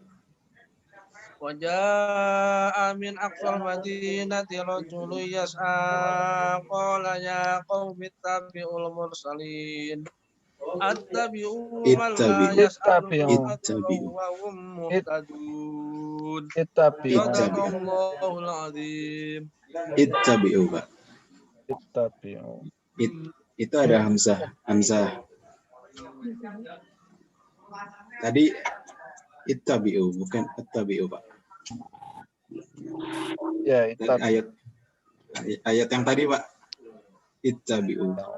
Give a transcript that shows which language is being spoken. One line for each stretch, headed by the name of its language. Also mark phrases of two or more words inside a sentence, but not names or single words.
Arabic: وجاء من أقصا المدينة رجل يسعى قال يا قوم اتبعوا المرسلين اتبعوا من لا يسألكم وهم مهتدون صدق الله العظيم. Ittabi'u Pak. Ittabi'u.
Indonesian: Itu ada hamzah. Tadi ittabi'u, bukan ittabi'u, Pak. Ya, Dari ayat yang tadi, Pak. Ittabi'u.